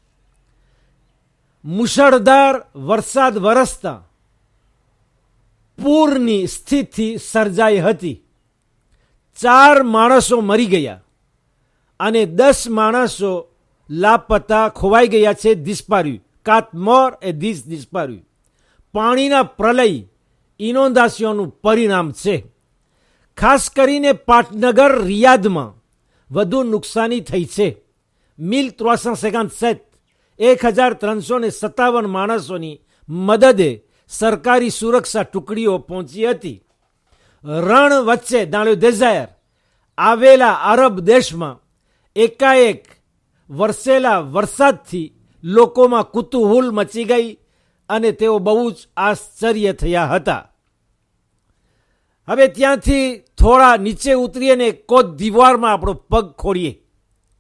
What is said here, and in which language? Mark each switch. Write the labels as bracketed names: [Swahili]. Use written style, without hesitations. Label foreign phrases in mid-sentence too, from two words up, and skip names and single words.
[Gujarati] મુશળધાર વરસાદ વરસતા પૂરની સ્થિતિ સર્જાઈ હતી. 4 માણસો મરી ગયા અને 10 માણસો લાપતા ખોવાઈ ગયા છે, [French] disparu. 4 morts et 10 disparus. [Gujarati] પાણીના પ્રલય ઇનોન્ડેશનનું પરિણામ છે. ખાસ કરીને પાટનગર રિયાદમાં વધુ નુકસાની થઈ છે. 1,357 1,357 માણસોની મદદે સરકારી સુરક્ષા ટુકડીઓ પહોંચી હતી. રણ વચ્ચે [French] dans le désert [Gujarati] આવેલા અરબ દેશમાં એકાએક વરસેલા વરસાદથી લોકોમાં કુતૂહલ મચી ગઈ અને તેઓ બહુ જ આશ્ચર્ય થયા હતા. હવે ત્યાંથી થોડા નીચે ઉતરીએ ને કોત દિવારમાં આપણો પગ ખોડીએ.